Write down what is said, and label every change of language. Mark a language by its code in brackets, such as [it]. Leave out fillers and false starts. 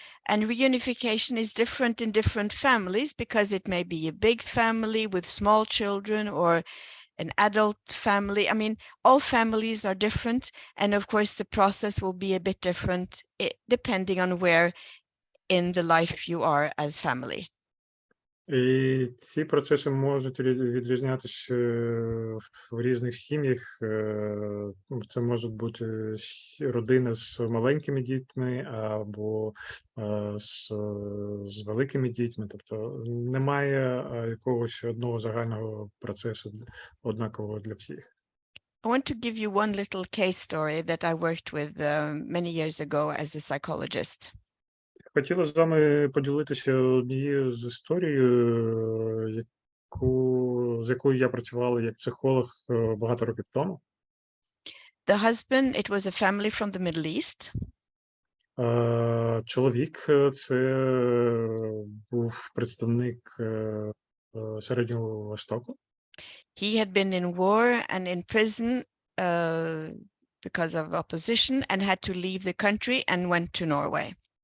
[en] And reunification is different in different families because it may be a big family with small children or an adult family. I mean, all families are different. And of course, the process will be a bit different depending on where in the life you are as family. [uk] І ці процеси можуть відрізнятися в різних сім'ях. Це можуть бути родини з маленькими дітьми або з великими дітьми. Тобто немає якогось одного загального процесу однакового для всіх. [en] I want to give you one little case story that I worked with many years ago as a psychologist. [uk] Хотіла з вами поділитися однією з історією, з якою я працювала як психолог багато років тому. [en] The husband, it was a family from the Middle East. [uk] Чоловік це був представник Середнього Востоку. [en] He had been in war and in prison because of opposition and had to leave the country and went to Norway.